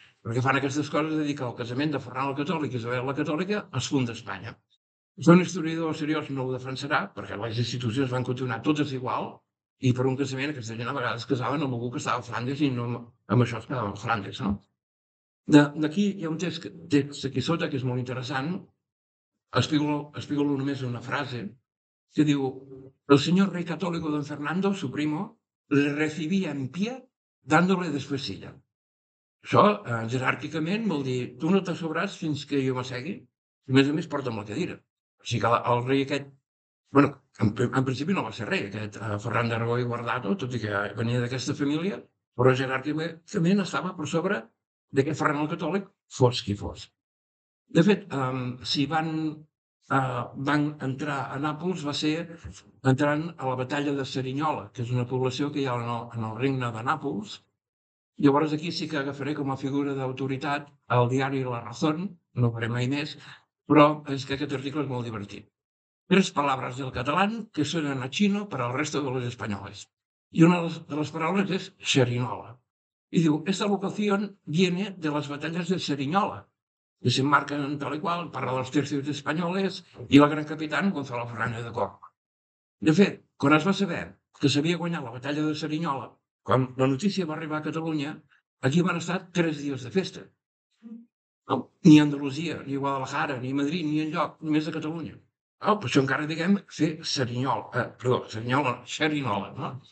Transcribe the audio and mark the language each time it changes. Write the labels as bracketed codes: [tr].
[ca] Perquè fan aquestes coses de dir que el casament de Ferran el Catòlic i Isabel la Catòlica es funda a Espanya. Un historiador seriós no ho defensarà perquè les institucions van continuar totes igual i per un casament aquesta gent a vegades es casaven amb algú que estava a Flandes i no amb això es quedaven a Flandes, no? D'aquí hi ha un text aquí sota que és molt interessant. Espígolo només una frase que diu: [es] el señor rey católico don Fernando, su primo, le recibía en pie dándole después silla. [ca] Això, jeràrquicament, vol dir, tu no t'assobràs fins que jo m'assegui, i a més porta'm la cadira. O sigui que el rei aquest, bueno, en principi no va ser rei, aquest Ferran d'Aragó i Guardato, tot i que venia d'aquesta família, però jeràrquicament estava per sobre d'aquest Ferran el Catòlic, fos qui fos. De fet, si van entrar a Nàpols va ser entrant a la batalla de Cerignola, que és una població que hi ha en el regne de Nàpols. Llavors aquí sí que agafaré com a figura d'autoritat el diari La Razón, no ho faré mai més, però és que aquest article és molt divertit. [es] 3 palabras del catalán que suenan a chino para el resto de los españoles. Y una de las palabras es Cerignola. Y digo, esta locación viene de las batallas de Cerignola, que se enmarcan tal y cual para los tercios españoles i el gran capitán Gonzalo Fernández de Córdoba. [ca] De fet, quan es va saber que s'havia guanyat la batalla de Cerignola, quan la notícia va arribar a Catalunya, aquí van estar 3 dies de festa. No, ni a Andalusia, ni a Guadalajara, ni a Madrid, ni enlloc, només a Catalunya. Per això encara diguem fer Cerignola, perdó, Cerignola, Xerinola, no?